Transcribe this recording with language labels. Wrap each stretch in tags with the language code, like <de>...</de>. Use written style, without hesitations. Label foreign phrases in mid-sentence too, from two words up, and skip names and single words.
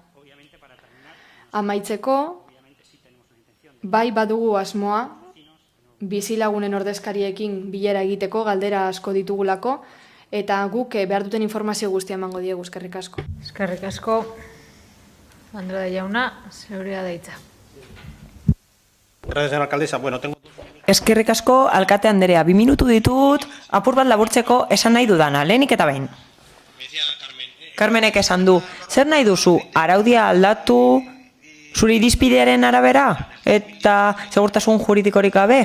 <eu>Amaitzeko, bai badugu asmoa, bizilagunen ordezkariekin bilera egiteko, galdera asko ditugulako, eta guk behar duten informazio guztia emango diegu, eskerrik asko. Eskerrik asko, Andrade jauna, zeurea da hitza.</eu> <es>Gracias, señora alcaldesa. Bueno, tengo...</es> <eu>Eskerrik asko, alkate Andrea, 2 minutu ditut, apur bat laburtzeko esan nahi dudana, lehenik eta behin. Carmenek esan du, zer nahi duzu, araudia aldatu zure irizpidearen arabera eta segurtasun juridikorik gabe?</eu>